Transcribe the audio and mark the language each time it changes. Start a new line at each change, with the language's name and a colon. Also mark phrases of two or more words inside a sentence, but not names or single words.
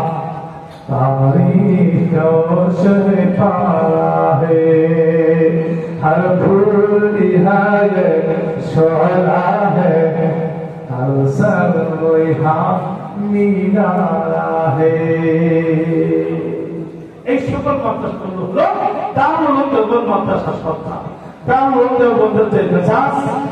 Urdu: تاریخ روشن پارا ہے ہر پھول نہایت شعلہ ہے ہر سر یہاں مینارہ ہے
Bangla: এই সকল মাদ্রাসা হলো দারুল উলুম দেওবন্দ মাদ্রাসা সত্তা দারুল উলুম দেওবন্দের যে মেজাজ